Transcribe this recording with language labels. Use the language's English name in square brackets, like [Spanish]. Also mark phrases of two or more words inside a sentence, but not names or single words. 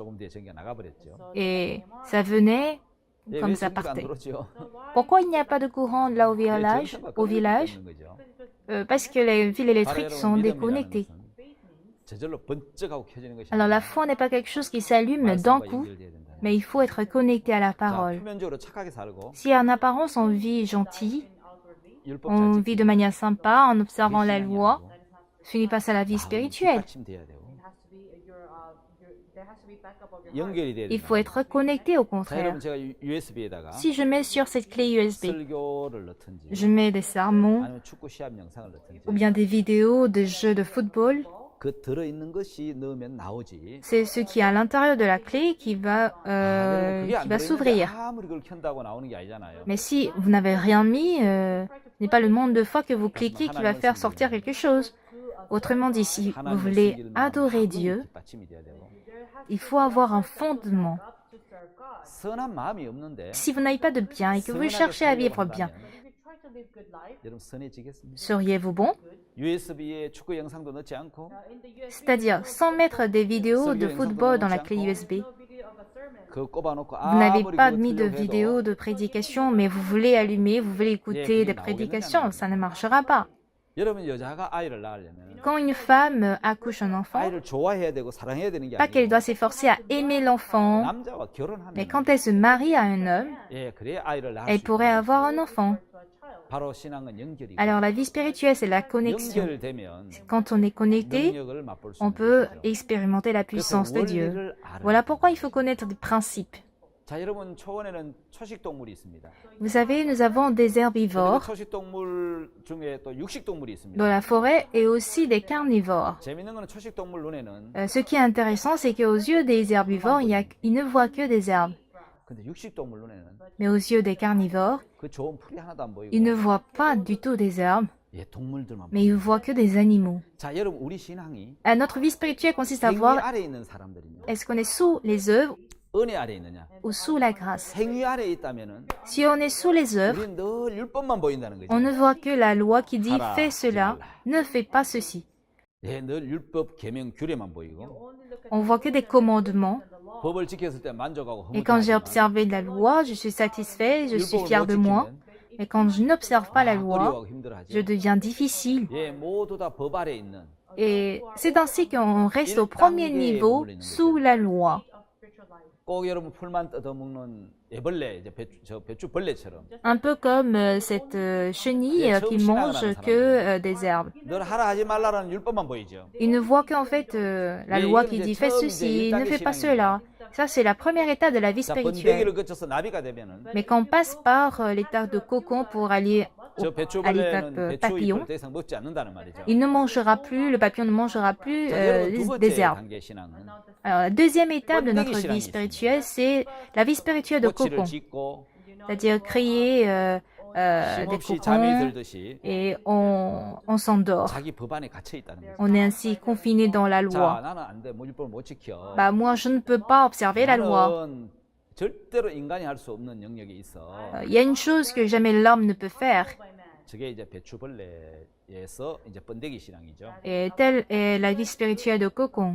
[French] courant. [Korean] 들어왔다가 조금 뒤에 전기가 나가버렸죠. [French] Et ça venait, [Korean] 예, [French] comme [Korean] 왜 [French] ça [Korean] 전기가 안 [French] partait. [Korean] 들어오죠? [French] Pourquoi il n'y a pas de courant là au [Korean] 예, [French] village? [Korean] 전기가 [French] Au [Korean] 끊어져 [French] village? [Korean] 있는 거죠. [French] Parce que les fils [Korean] 바로 [French] électriques [Korean] 여러분, [French] sont [Korean] 믿음이라는 [French] déconnectés. [Korean] 것은 저절로 번쩍하고 켜지는 것이 [French] Alors la [Korean] 아니라 [French] foi n'est pas quelque chose qui s'allume d'un [Korean] 말씀과 [French] coup, [Korean] 연결돼야 된다. [French] mais il faut être connecté à la [Korean] 자, [French] parole. [Korean] 표면적으로 착하게 살고 [French] Si en apparence on vit gentil, [Korean] 율법 [French] on [Korean] 잘 [French] vit de [Korean] 지키고 [French] manière sympa en observant la [Korean] 신앙이 [French] loi, [Korean] 아니고 [French] ce n'est pas ça la vie [Korean] 마음이 [French] spirituelle. [Korean] 뒷받침돼야 되고 연결이 돼야 [French] Il [Korean] 된다. [French] faut être connecté au [Korean] 자, [French] contraire. [Korean] 여러분 제가 USB에다가 [French] Si je mets sur cette clé USB, [Korean] 설교를 넣든지 [French] je mets des sermons [Korean] 아니면 축구 시합 영상을 넣든지 [French] ou bien des vidéos de jeux de football, [Korean] 그 들어있는 것이 넣으면 나오지. [French] c'est ce qui est à l'intérieur de la clé qui va [Korean] 여러분 그게 안 들어있는데 [French] s'ouvrir. [Korean] 아무리 그걸 켠다고 나오는 게 아니잖아요. [French] Mais si vous n'avez rien mis, ce n'est pas le nombre de fois que vous cliquez qui va faire sortir quelque chose. Autrement dit, si vous voulez adorer Dieu, [Korean] 뒷받침이 돼야 되고 [French] il faut avoir un fondement. [Korean] 선한 마음이 없는데 [French] Si vous n'avez pas de bien et que vous cherchez à vivre bien, [Korean] 여러분 선해지겠습니까? [French] seriez-vous bon? [Korean] USB에 축구 영상도 넣지 않고 [French] C'est-à-dire, sans mettre des vidéos de football dans la clé USB. [Korean] 그거 꼽아놓고 [French] Vous n'avez [Korean] 아무리 [French] pas [Korean] 그거 [French] mis de [Korean] 틀려고 해도 [French] vidéos de prédication, mais vous voulez allumer, vous voulez écouter des prédications, ça ne marchera pas. [Korean] 여러분 여자가 아이를 낳으려면 [French] Quand une femme accouche un enfant, [Korean] 아이를 좋아해야 되고 사랑해야 되는 게 [French] pas qu'elle [Korean] 아니에요. [French] doit s'efforcer à aimer l'enfant, [Korean] 남자와 결혼하면 [French] mais quand elle se marie à un homme, [Korean] 예, 그래야 아이를 낳을 [French] elle [Korean] 수 [French] pourrait [Korean] 있어요. [French] avoir un enfant. [Korean] 바로 신앙은 연결이고 [French] Alors la vie spirituelle, c'est la connexion. [Korean] 연결되면 [French] Quand on est connecté, [Korean] 능력을 맛볼 수 [French] on [Korean] 있는 [French] peut [Korean] 것이죠. [French] expérimenter la [Korean] 그래서 [French] puissance de Dieu. [Korean] 원리를 알아야 [French] Voilà [Korean] 돼요. [French] pourquoi il faut connaître des principes. [Korean] 자, 여러분 초원에는 초식 동물이 있습니다. [French] Vous savez, nous avons des [Korean] 그리고 [French] herbivores [Korean] 초식 동물 중에 또 육식 동물이 있습니다. [French] dans la forêt et aussi des carnivores. [Korean] 재밌는 거는 초식 동물 눈에는 [French] Ce qui est intéressant, c'est qu'aux yeux des herbivores, ils ne voient que des herbes. [Korean] 근데 육식 동물 눈에는 [French] Mais aux yeux des carnivores, [Korean] 그 좋은 풀이 하나도 안 보이고 [French] ils ne voient pas du tout des herbes, [Korean] 예, 동물들만 [French] mais ils voient que des animaux. [Korean] 자, 여러분 우리 신앙이 [French] Notre vie spirituelle consiste à [Korean] 행위 [French] voir [Korean] 아래에 있는 사람들이냐 [French] est-ce qu'on est sous les œuvres [Korean] 은혜 아래에 있느냐 [French] ou sous la grâce. [Korean] 행위 아래에 있다면은 [French] Si on est sous les œuvres, [Korean] 우리는 늘 율법만 보인다는 거죠. [French] on ne voit que la loi qui dit [Korean] 하라, [French] fais cela, [Korean] 하지 [French] ne fais pas ceci. [Korean] 예, 늘 율법 계명 규례만 보이고 [French] On voit que des commandements. [Korean] 법을 지켰을 때 만족하고 [French] Et quand j'ai [Korean] 흐뭇하지만 [French] observé la loi, je suis satisfait, je suis [Korean] 율법을 [French] fier [Korean] 못 [French] de moi. [Korean] 지키면 [French] Mais quand je n'observe pas la loi, [Korean] 어려워하고 힘들어하죠. [French] je deviens difficile. [Korean] 예, 모두 다 법 아래에 있는 [French] Et c'est ainsi qu'on reste au premier niveau sous la loi. [Korean] 꼭 여러분 풀만 뜯어먹는 애벌레, 이제 배추벌레처럼 [French] Un peu comme cette chenille qui mange que des herbes. [Korean] 늘 하라 하지 말라라는 율법만 보이죠. [French] Il ne voit qu'en fait la loi qui dit fais ceci, ne fais pas cela. Ça, c'est la première étape de la vie [Korean] 자, [French] spirituelle. [Korean] 번데기를 거쳐서 나비가 되면은 [French] Mais quand on passe par l'état de cocon pour aller [Korean] 저 [French] à [Korean] 배추벌레는 [French] l'étape [Korean] 배추 [French] papillon, [Korean] 잎을 더 이상 먹지 않는다는 말이죠. [French] il ne mangera plus, le papillon ne mangera plus [Korean] 자, 여러분 두 [French] des [Korean] 번째 [French] herbes. [Korean] 단계 신앙은 [French] Alors, la deuxième étape de notre [Korean] 번데기 [French] vie [Korean] 신앙이 [French] spirituelle, c'est la vie spirituelle de [Korean] 꼬치를 [French] cocon. [Korean] 짓고 [French] C'est-à-dire créer des [Korean] 쉼없이 잠이 [French] cocons [Korean] 들듯이 [French] et on s'endort. [Korean] 자기 법 안에 갇혀 있다는 거죠. [French] On est ainsi confiné dans la [Korean] 자, [French] loi. [Korean] 나는 안 돼. 뭐 율법을 못 지켜. [French] Bah, moi, je ne peux pas observer la loi. [Korean] 나는 절대로 인간이 할 수 없는 영역이 있어. [French] Il y a une chose que jamais l'homme ne peut faire. [Korean] 저게 이제 배추벌레에서 이제 번데기 신앙이죠. [French] Et telle est la vie spirituelle de cocon.